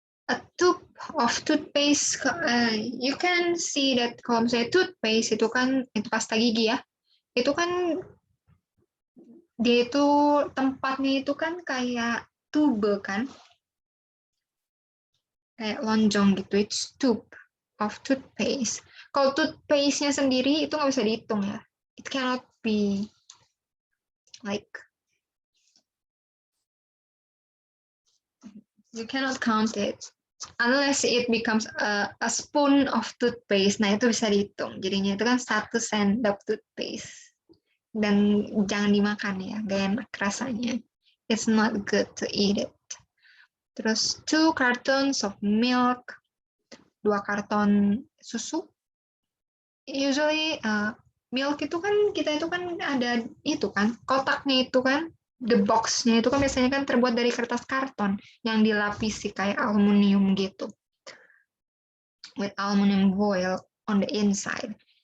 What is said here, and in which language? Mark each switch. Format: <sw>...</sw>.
<en>A tube of toothpaste. You can see that</en> <id>kalau misalnya toothpaste itu kan, itu pasta gigi ya. Itu kan dia itu tempatnya itu kan kayak tube kan, kayak lonjong gitu.</id> <en>It's tube of toothpaste.</en> <id>Kalau toothpaste-nya sendiri itu nggak bisa dihitung ya.</id> <en>It cannot be like, you cannot count it unless it becomes a spoon of toothpaste.</en> <id>Nah itu bisa dihitung. Jadinya itu kan 1 sendok toothpaste. Dan jangan dimakan ya, gak enak rasanya.</id> <en>It's not good to eat it.</en> <id>Terus 2</id> <en>cartons of milk,</en> <id>2 karton susu. Usually milk itu kan, kita itu kan ada itu kan, kotaknya itu kan, the box-nya itu kan biasanya kan terbuat dari kertas karton yang dilapisi kayak aluminium gitu.</id> <en>With aluminium foil on the inside.</en>